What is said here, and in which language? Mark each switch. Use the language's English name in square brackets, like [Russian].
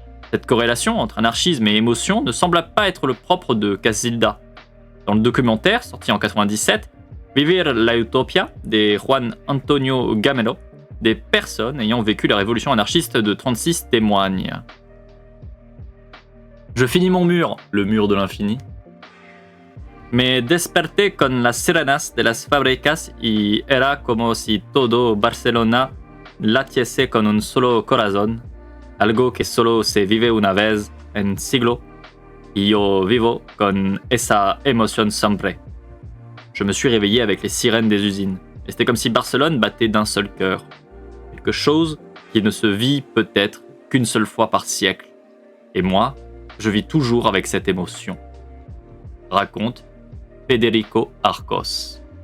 [French] Cette corrélation entre anarchisme et émotion ne semble pas être le propre de Casilda. Dans le documentaire, sorti en 1997, Vivir la Utopia, de Juan Antonio Gamero, des personnes ayant vécu la révolution anarchiste de 1936 témoignent. Je finis mon mur, le mur de l'infini. [Spanish] Me desperté con las sirenas de las fábricas y era como si todo Barcelona latiese con un solo corazón, algo que solo se vive una vez en siglo, y yo vivo con esa emoción siempre. [French] Je me suis réveillé avec les sirènes des usines, et c'était comme si Barcelone battait d'un seul cœur. Quelque chose qui ne se vit peut-être qu'une seule fois par siècle. Et moi, je vis toujours avec cette émotion. Raconte Federico Arcos.